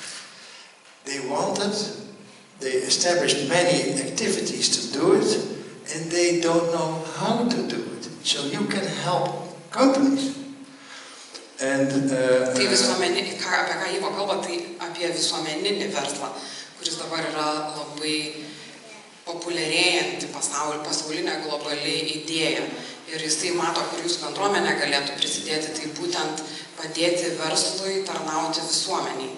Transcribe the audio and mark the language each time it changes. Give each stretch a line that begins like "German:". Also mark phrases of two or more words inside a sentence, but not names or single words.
English: They established many activities to do it, and they don't know how to do it. So you can help companies. And,
Lithuanian: tai apie ką Ivo kalba, tai apie visuomeninį verslą, kuris dabar yra labai populiarėjanti pasaulinė globali idėja. Ir jisai mato, kur jūsų bendruomenė galėtų prisidėti, tai būtent padėti verslui tarnauti visuomeniai.